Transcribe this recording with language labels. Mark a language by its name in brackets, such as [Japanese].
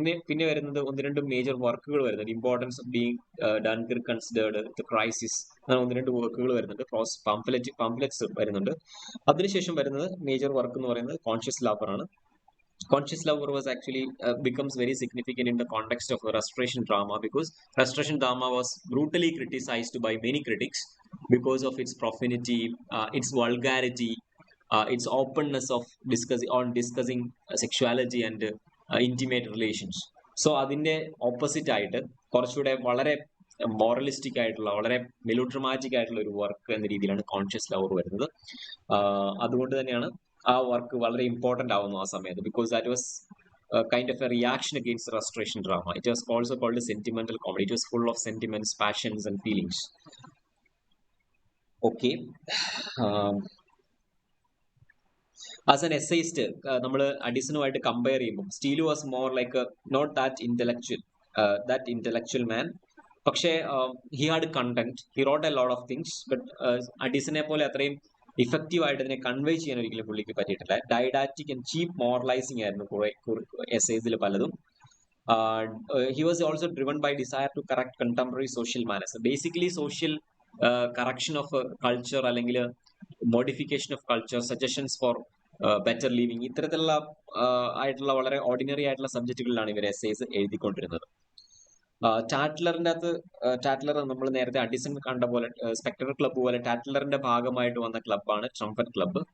[Malayalam] പിന്നെ വരുന്നത് ഒന്ന് രണ്ട് മേജർ വർക്കുകൾ വരുന്നുണ്ട്. Importance of being ഡൺകിർക്ക് considered, the crisis, അങ്ങനെ ഒന്ന് രണ്ട് വർക്കുകൾ വരുന്നുണ്ട്. പാംഫ്ലെറ്റ്സ് വരുന്നുണ്ട്. അതിനുശേഷം വരുന്നത് മേജർ വർക്ക് എന്ന് പറയുന്നത് കോൺഷ്യസ് ലവർ ആണ്. [English] Conscious Lover was actually becomes very significant in the context of restoration drama, because restoration drama was brutally criticized by many critics because of its profanity, its vulgarity, its openness of discussing sexuality and intimate relations. [Malayalam] So അതിന്റെ opposite ആയിട്ട് കുറച്ചുകൂടെ വളരെ moralistic ആയിട്ടുള്ള വളരെ മെലോഡ്രമാറ്റിക് ആയിട്ടുള്ള ഒരു work എന്ന രീതിയിലാണ് കോൺഷ്യസ് ലവർ വരുന്നത്. അതുകൊണ്ട് തന്നെയാണ് ആ വർക്ക് വളരെ ഇമ്പോർട്ടന്റ് ആവുന്നു ആ സമയത്ത്, [English] Because that was kind of a reaction against restoration drama. It was also called sentimental comedy. It was full of sentiments, passions and feelings. Okay, as an essayist [Malayalam] നമ്മൾ അഡിസനുമായിട്ട് compare ചെയ്യുമ്പോൾ [English] Steele was more like not that intellectual man. [Malayalam] പക്ഷേ [English] He had content, he wrote a lot of things. [Malayalam] But അഡിസനെ പോലെ അത്രയും effective ആയിട്ട് അതിനെ convey ചെയ്യാൻ ഒരിക്കലും പുള്ളിക്ക് പറ്റിയിട്ടില്ല. ഡൈഡാറ്റിക് ആൻഡ് ചീപ്പ് മോറലൈസിംഗ് ആയിരുന്നു കുറെ എസ്ഐസിൽ പലതും. [English] He was also driven by desire to correct contemporary social manners. [Malayalam] Basically, [English] social correction of culture [Malayalam] അല്ലെങ്കിൽ modification of culture, suggestions four better living, ഇത്തരത്തിലുള്ള ആയിട്ടുള്ള വളരെ ഓർഡിനറി ആയിട്ടുള്ള സബ്ജക്റ്റുകളിലാണ് ഇവർ എസ്സേസ് എഴുതിക്കൊണ്ടിരുന്നത്. ടാറ്റ്ലർ നമ്മൾ നേരത്തെ അഡിസൺ കണ്ട പോലെ സ്പെക്ടർ ക്ലബ്ബ് പോലെ ടാറ്റ്ലറിന്റെ ഭാഗമായിട്ട് വന്ന ക്ലബ്ബാണ് ട്രംപറ്റ് ക്ലബ്ബ്.